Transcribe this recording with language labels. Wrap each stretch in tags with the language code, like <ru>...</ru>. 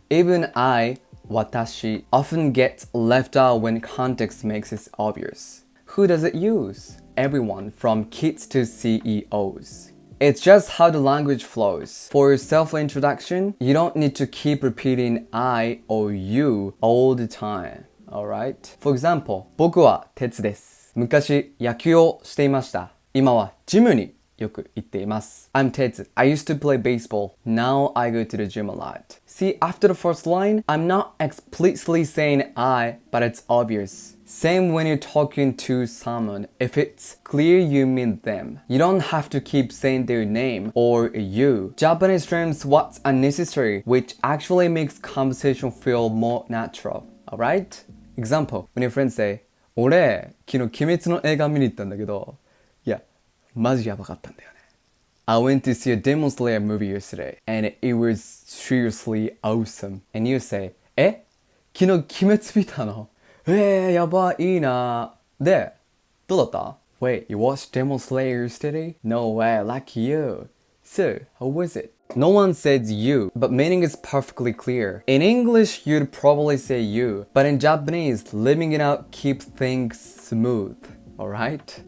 <en>Even I, watashi, often gets left out when context makes it obvious. Who does it use? Everyone, from kids to CEOs. It's just how the language flows. For your self-introduction, you don't need to keep repeating I or you all the time. Alright?</en> <ja>For example, 僕は哲です。昔野球をしていました。今はジムによく行っています。</ja> <en>I'm Tetsu. I used to play baseball. Now I go to the gym a lot. See, after the first line, I'm not explicitly saying I, but it's obvious. Same when you're talking to someone. If it's clear you mean them, you don't have to keep saying their name or you. Japanese terms what's unnecessary, which actually makes conversation feel more natural. Alright? Example, when your friends say,</en> <ja>俺、昨日鬼滅の映画見に行ったんだけど、いや、マジやばかったんだよね。</ja> <en>I went to see a Demon Slayer movie yesterday, and it was seriously awesome. And you say,</en> <ja>え、昨日鬼滅見たの？やばいいな。で、どうだった？</ja> <en>Wait, you watched Demon Slayer yesterday? No way, lucky you. So, how was it? No one says you, but meaning is perfectly clear. In English, you'd probably say you, but in Japanese, leaving it out keeps things smooth. Alright?</en>